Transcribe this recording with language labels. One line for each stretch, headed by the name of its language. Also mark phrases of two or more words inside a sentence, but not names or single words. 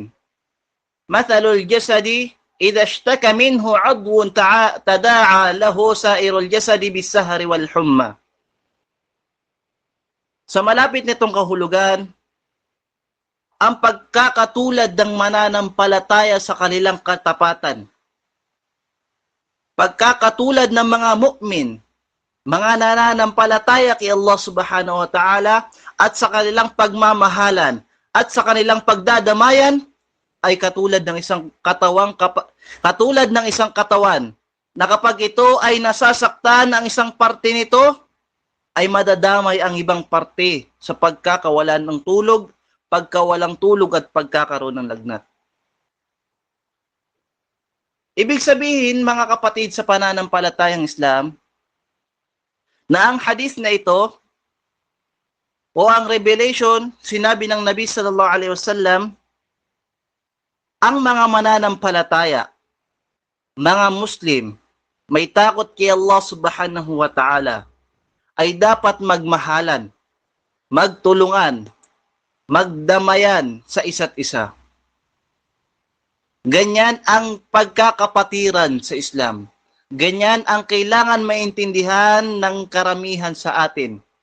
Arabic: مثل الجسد إذا اشتكى منه عضو تداعى له سائر الجسد بالسهر والحمى."
Filipino: Sa malapit nitong kahulugan, ang pagkakatulad ng mananampalataya sa kanilang katapatan. Pagkakatulad ng mga mu'min, mga nananampalataya kay Allah
Arabic: سبحانه وتعالى
Filipino: at sa kanilang pagmamahalan at sa kanilang pagdadamayan ay katulad ng isang katawan na kapag ito ay nasasaktan ang isang parte nito, ay madadamay ang ibang parte sa pagkakawalan ng tulog, pagkawalang tulog at pagkakaroon ng lagnat. Ibig sabihin, mga kapatid sa pananampalatayang Islam, na ang hadith na ito o ang revelation, sinabi ng Nabi
Arabic: صلى الله عليه وسلم,
Filipino: ang mga mananampalataya, mga Muslim, may takot kay Allah
Arabic: سبحانه وتعالى,
Filipino: ay dapat magmahalan, magtulungan, magdamayan sa isa't isa. Ganyan ang pagkakapatiran sa Islam. Ganyan ang kailangan maintindihan ng karamihan sa atin.